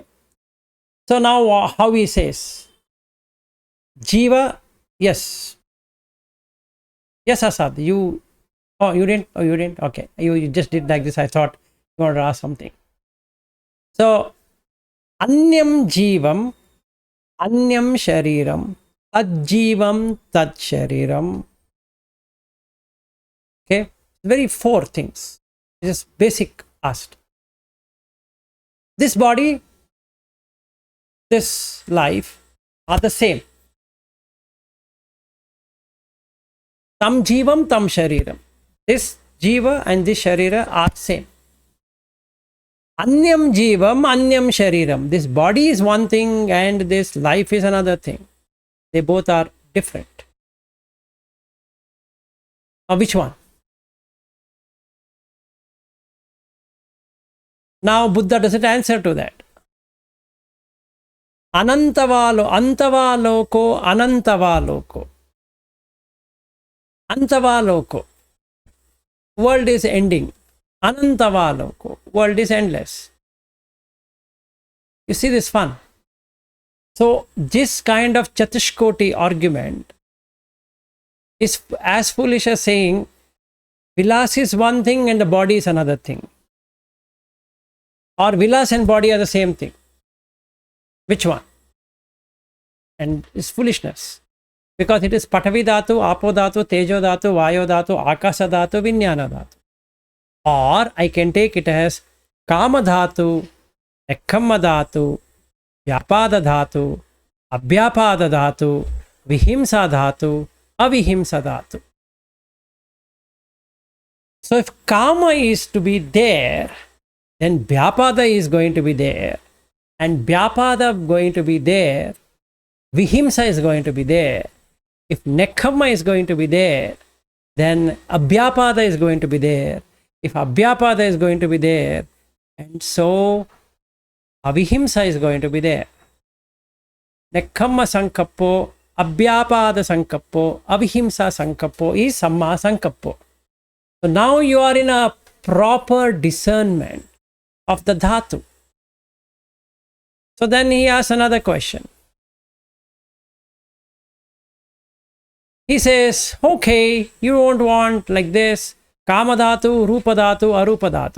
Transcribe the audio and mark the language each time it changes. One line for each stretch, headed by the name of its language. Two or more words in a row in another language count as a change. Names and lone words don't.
English: So now how he says, Jiva, yes. Yes, Asad, you didn't? Oh, you didn't? Okay. You just did like this. I thought you wanted to ask something. So,
Pali: Anyam Jivam Anyam shariram, tajjivam tad shariram.
English: Okay, very four things. This is basic asked. This body, this life are the same.
Pali: Tam jivam, tam shariram.
English: This jiva and this sharira are same.
Pali: Anyam jivam, anyam shariram.
English: This body is one thing and this life is another thing. They both are different. Now, which one? Now, Buddha doesn't answer to that.
Pali: Anantavalo, antavaloko, anantavaloko. Antavaloko.
English: World is ending. Anantavaloko. World is endless. You see this fun? So, this kind of Chatushkoti argument is as foolish as saying Vilas is one thing and the body is another thing. Or Vilas and body are the same thing. Which one? And it's foolishness. Because it is
Pali: Patavi Dhatu, Apo Dhatu, Tejo Dhatu, Vayo Dhatu, Akasa Dhatu, Vijnana Dhatu.
English: Or I can take it as
Pali: Kama Dhatu, Ekkamma Dhatu, Vyapada Dhatu, Abhyapada Dhatu, Vihimsa Dhatu, Avihimsa Dhatu.
English: So if Kama is to be there, then Vyapada is going to be there. And Vyapada going to be there, Vihimsa is going to be there. If Nekkhamma is going to be there, then Abhyapada is going to be there. If Abhyapada is going to be there, and so Avihimsa is going to be there.
Pali: Nekkhamma Sankappo, Abhyapada Sankappo, Avihimsa Sankappo is Samma Sankappo.
English: So now you are in a proper discernment of the dhatu. So then he asks another question. He says, okay, you don't want like this,
Pali: Kama Dhatu, Rupa Dhatu, Arupa Dhatu.